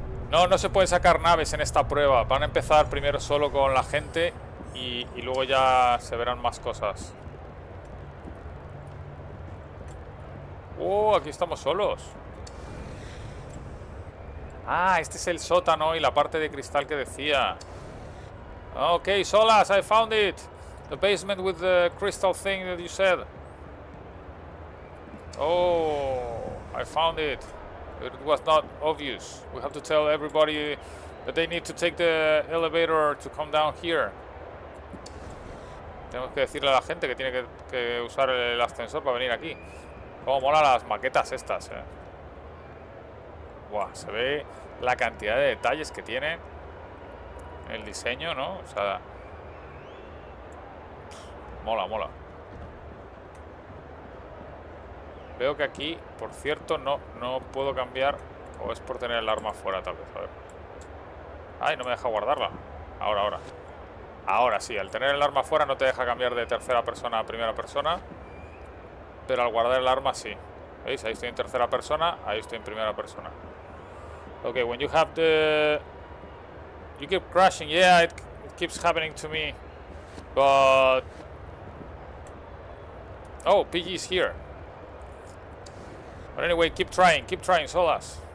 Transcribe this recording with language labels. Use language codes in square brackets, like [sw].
[es] No se puede sacar naves en esta prueba. Van a empezar primero solo con la gente y luego ya se verán más cosas. Oh, aquí estamos solos. Ah, este es el sótano y la parte de cristal que decía. [en] Okay, Solas, I found it. The basement with the crystal thing that you said. Oh, I found it. It was not obvious. We have to tell everybody that they need to take the elevator to come down here. [es] Tenemos que decirle a la gente que tiene que usar el ascensor para venir aquí. Cómo mola las maquetas estas, Buah, se ve la cantidad de detalles que tiene el diseño, ¿no? O sea, mola, mola. Veo que aquí, por cierto, no puedo cambiar. O es por tener el arma fuera, tal vez. A ver. Ay, no me deja guardarla. Ahora. Ahora sí, al tener el arma fuera no te deja cambiar de tercera persona a primera persona. Pero al guardar el arma sí. ¿Veis? Ahí estoy en tercera persona, ahí estoy en primera persona. [en] Okay, when you have the... You keep crashing. Yeah, it keeps happening to me. But... Oh, PG is here. But anyway, keep trying, Solas.